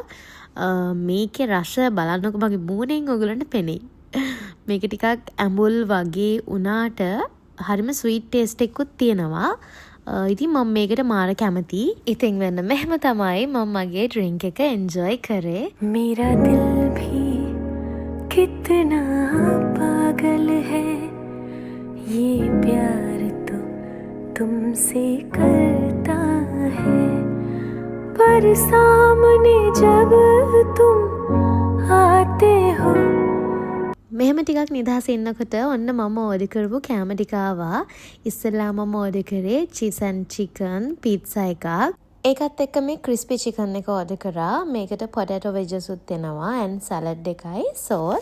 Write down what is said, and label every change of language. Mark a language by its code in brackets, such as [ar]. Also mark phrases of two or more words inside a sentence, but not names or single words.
[si] මේකේ රස බලන්නකො මගේ මූණෙන් ඔයගලන්ට පෙනෙයි. මේක ටිකක් ඇඹුල් වගේ උනාට හරිම [en] sweet taste [si] එකකුත් තියෙනවා. ඉතින් මම මේකට මාර කැමතියි. ඉතින් වෙන්න මෙහෙම තමයි මම මගේ ඩ්‍රින්ක් එක එන්ජොයි කරේ. [hi] मेरा दिल भी कितना पागल है ये प्यार तो तुमसे करता है पर सामने जब तुम आते हो. [si] මෙහෙම ටිකක් නිදහස ඉන්නකොට ඔන්න මම ඕඩර් කරපු කෑම ටික ආවා. ඉස්සෙල්ලා මම ඕඩර් කරේ [en] cheese and chicken pizza [si] එකක්. ඒකත් එක්ක මේ [en] crispy chicken [si] එක ඕඩර් කරා. මේකට [en] potato wedges [si] උත් එනවා and සලාඩ් එකයි සෝස්.